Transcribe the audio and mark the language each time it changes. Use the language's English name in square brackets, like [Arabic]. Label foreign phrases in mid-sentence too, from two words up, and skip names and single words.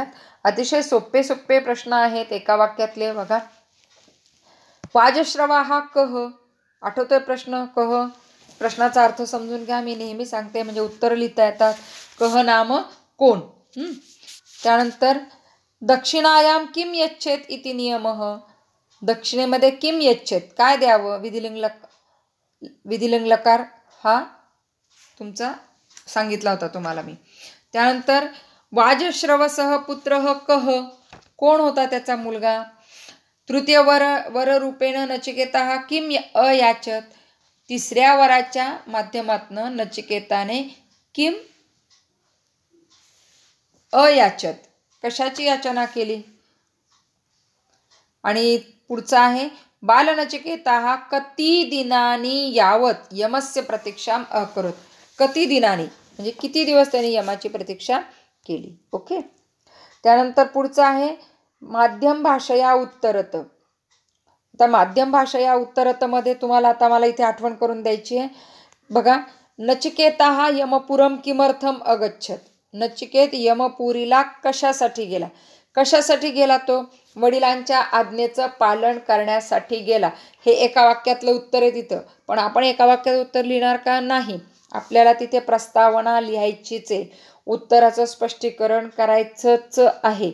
[Marathi] अतिशय सोपे प्रश्न आहेत एका वाक्यातले. बघा, वाजश्रवा हा कह, आठवतोय प्रश्न? कह, प्रश्नाचा अर्थ समजून घ्या. मी नेहमी सांगते म्हणजे उत्तर लिहिता येतात. [Sanskrit] कह नाम [Marathi] कोण. त्यानंतर [Sanskrit] दक्षिणायाम किम यच्छेत इति नियमः, [Marathi] दक्षिणेमध्ये [Sanskrit] किम यच्छेत [Marathi] काय द्यावं, विधिलिंग लकार हा तुमचा सांगितला होता तुम्हाला मी. [Sanskrit] त्यानंतर वाजश्रवसः पुत्रः कह, [Marathi] कोण होता त्याचा मुलगा. [Sanskrit] तृतीय वररूपेण नचिकेता किम अयाचत, [Marathi] 3ऱ्या वराच्या माध्यमातनं नचिकेताने [Sanskrit] किम अयाचत, [Marathi] कशाची याचना केली. आणि पुढचा आहे [Sanskrit] बालनचिकेता कती दिनानी यावत यमस्य प्रतीक्षाम अकरोत, कती दिनानी [Marathi] म्हणजे किती दिवस त्यांनी यमाची प्रतीक्षा केली. ओके. त्यानंतर पुढचं आहे [Sanskrit] माध्यम भाषया उत्तरत. [Marathi] आता [Sanskrit] माध्यम भाषया उत्तरत [Marathi] मध्ये तुम्हाला आता मला इथे आठवण करून द्यायची आहे. बघा, [Sanskrit] नचिकेतः यमपुरम किमर्थम अगच्छत. [Marathi] नचिकेत यमपुरीला कशासाठी गेला? कशासाठी गेला तो? वडिलांच्या आज्ञेचं पालन करण्यासाठी गेला. हे एका वाक्यातलं उत्तर आहे तिथं. पण आपण एका वाक्यात उत्तर लिहिणार का? नाही. आपल्याला तिथे प्रस्तावना लिहायचीच आहे. उत्तराचं स्पष्टीकरण करायचंच आहे.